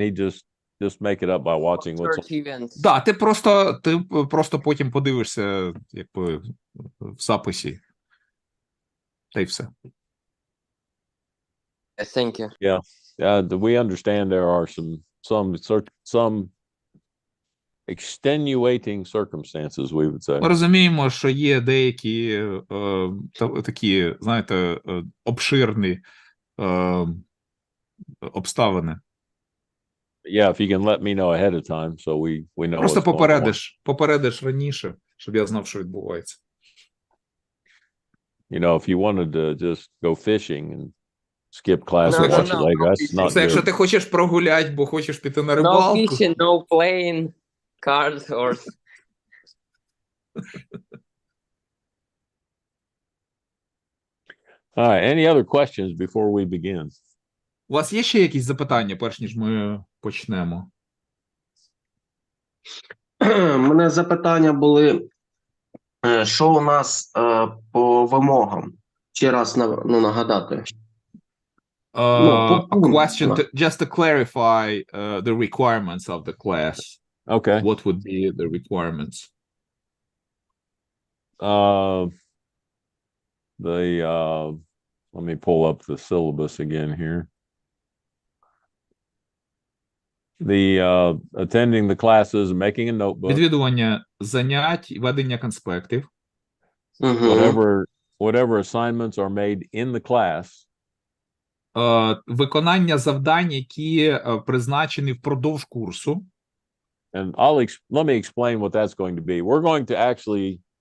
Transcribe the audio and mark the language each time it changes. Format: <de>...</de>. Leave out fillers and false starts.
<en>He just make it up by watching what's church events.</en> <uk>Да, ти просто потім подивишся, якби в записі. Та й все.</uk> <en>Thank you. Yeah. We understand there are some extenuating circumstances, we would say.</en> <uk>Ми розуміємо, що є деякі такі, знаєте, обширні обставини.</uk> <en>Yeah, if you can let me know ahead of time, so we know.</en> <uk>Просто попередиш раніше, щоб я знав, що відбувається.</uk> <en>If you wanted to just go fishing and skip class and watch it later, that's not good.</en> <uk>Якщо ти хочеш прогуляти, бо хочеш піти на рибалку.</uk> <en>No fishing, no playing cards or... All right, any other questions before we begin?</en> <uk>У вас є ще якісь запитання, перш ніж ми почнемо? У мене запитання були, що у нас по вимогам? Ще раз нагадати.</uk> <en>A question just to clarify the requirements of the class. Okay. What would be the requirements? Let me pull up the syllabus again here. The attending the classes, making a notebook.</en> <uk>Відвідування занять, ведення конспектів.</uk> <en>Whatever assignments are made in the class.</en> <uk>Виконання завдань, які призначені впродовж курсу.</uk> <en>And let me explain what that's going to be. We're going to actually</en>